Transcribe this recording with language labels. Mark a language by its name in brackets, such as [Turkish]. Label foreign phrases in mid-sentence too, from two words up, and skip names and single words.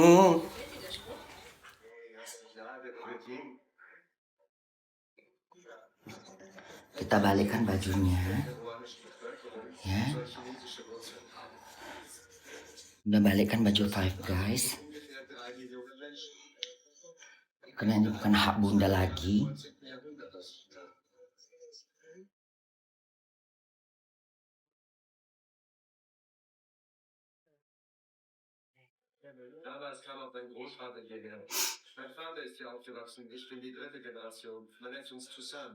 [Indonesian] Kita balikkan bajunya. Ya. Udah balikkan baju Five Guys. Karena ini bukan hak Bunda lagi. [German] Damals kam auch mein Großvater hierher. Mein Vater ist hier aufgewachsen. Ich bin die dritte Generation. Man nennt uns Tusan.